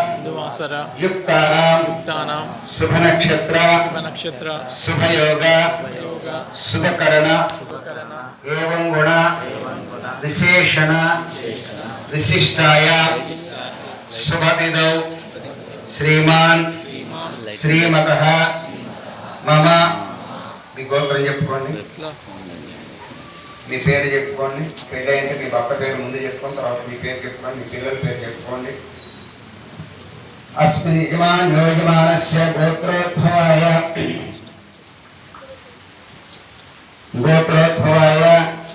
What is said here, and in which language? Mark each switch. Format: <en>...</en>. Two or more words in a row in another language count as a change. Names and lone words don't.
<sa>युक्तानां शुभनक्षत्र शुभयोग शुभकरण एवं गुण विशेषण विशिष्टाय शुभतिथौ श्रीमान् श्रीमतः मम</sa> <te>మీ గోత్రం చెప్పుకోండి మీ పేరు చెప్పుకోండి పెళ్ళి అంటే మీ భర్త పేరు ముందు చెప్పుకోండి తర్వాత మీ పేరు చెప్పుకోండి మీ పిల్లల పేరు చెప్పుకోండి</te> <sa>అస్మిన్ యజమానస్య గోత్రోద్భవాయ</sa>